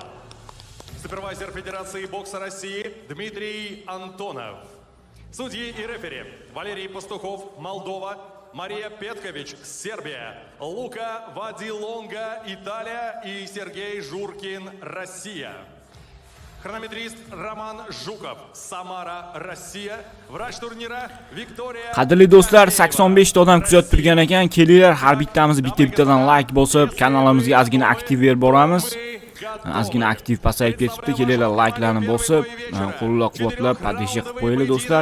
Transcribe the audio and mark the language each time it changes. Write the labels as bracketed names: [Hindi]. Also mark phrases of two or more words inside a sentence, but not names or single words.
[Russian] Супервайзер Федерации бокса России Дмитрий Антонов. Судьи и рефери Валерий Пастухов, Молдова. Мария Петкович, Сербия. Лука Вадилонга, Италия. И Сергей Журкин, Россия. Хронометрист Роман Жуков, Samara, Rossiya. [Uzbek] Vrach turniri Viktoriya. Qadrli do'stlar, 85 ta odam kuzatib turgan ekan. Kelinglar, har bittamiz bitta-bittadan like bosib, kanalimizga ozgina aktiv berib boramiz. Ozgina aktiv pasayib ketibdi. Kelinglar, like'larni bosib, qo'llab-quvvatlab, poddesh qilib qo'yinglar do'stlar.